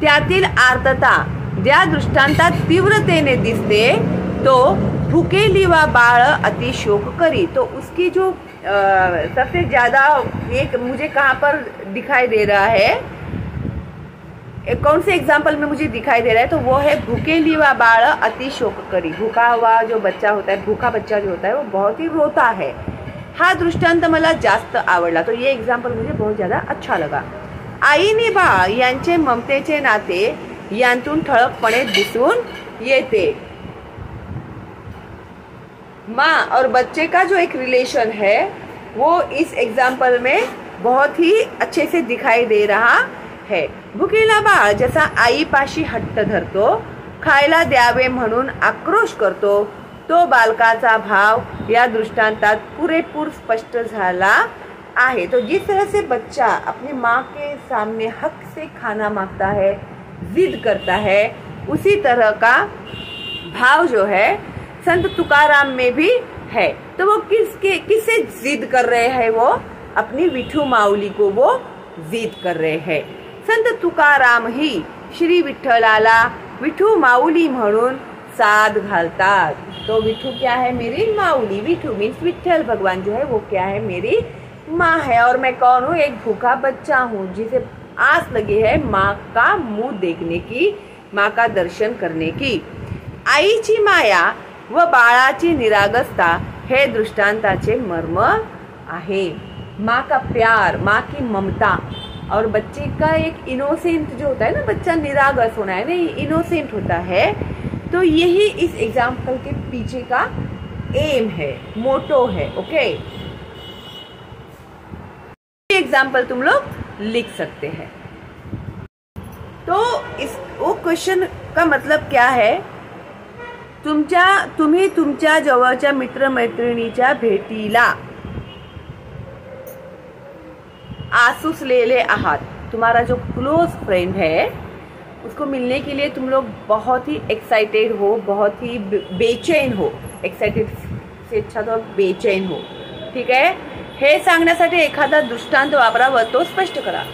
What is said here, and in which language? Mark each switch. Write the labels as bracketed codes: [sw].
[mr] त्यातील आर्तता ज्या दृष्टांतात तीव्रतेने दिसते तो भुकेली वा बाळ अति शोक करी। [hi] तो उसकी जो सबसे ज्यादा एक मुझे कहाँ पर दिखाई दे रहा है, कौन से एग्जाम्पल में मुझे दिखाई दे रहा है, तो वो है [mr] भुकेली वा बाळ अति शोक करी। [hi] भूखा हुआ जो बच्चा होता है, भूखा बच्चा जो होता है वो बहुत ही रोता है। [mr] हा दृष्टांत मला जास्त आवडला, [hi] तो ये एग्जाम्पल मुझे बहुत ज्यादा अच्छा लगा। [mr] आईने बाळ यांचे ममतेचे नाते यांतून ठळकपणे दिसून येते। [hi] माँ और बच्चे का जो एक रिलेशन है वो इस एग्जाम्पल में बहुत ही अच्छे से दिखाई दे रहा है। [mr] भुकेला बाळ जसा आईपाशी हट्ट धरतो, खायला द्यावे म्हणून आक्रोश करतो, तो बालकाचा भाव या दृष्टांतात पुरेपूर स्पष्ट झाला आहे। [hi] तो जिस तरह से बच्चा अपनी माँ के सामने हक से खाना मांगता है, जिद करता है, उसी तरह का भाव जो है संत तुकाराम में भी है। तो वो किससे जिद कर रहे हैं? वो अपनी विठू माऊली को वो जिद कर रहे हैं। [mr] संत तुकाराम ही श्री विठ्ठलाला विठू माऊली म्हणून साद घालतात। [hi] तो विठू क्या है? मेरी माऊली। विठू मीन्स विठ्ठल भगवान जो है वो क्या है? मेरी माँ है। और मैं कौन हूँ? एक भूखा बच्चा हूँ जिसे आस लगी है माँ का मुंह देखने की, माँ का दर्शन करने की। [mr] आईची माया व बाळाची निरागसता हे दृष्टांताचे मर्म आहे। [hi] माँ का प्यार, माँ की ममता और बच्चे का एक इनोसेंट जो होता है ना, बच्चा निरागस होना है ना, इनोसेंट होता है। तो यही इस एग्जाम्पल के पीछे का एम है, मोटो है। ओके, एग्जाम्पल तुम लोग लिख सकते हैं। तो इस वो क्वेश्चन का मतलब क्या है? [mr] तुम्ही तुमच्या जवळच्या मित्रमैत्रिणीच्या भेटीला आसुसलेले आहात। [hi] तुम्हारा जो क्लोज फ्रेंड है उसको मिलने के लिए तुम लोग बहुत ही एक्साइटेड हो, बहुत ही बेचैन हो। एक्साइटेड से अच्छा तो बेचैन हो। ठीक है, [mr] हे सांगण्यासाठी एखादा दृष्टांत वापरावा, तो स्पष्ट करा।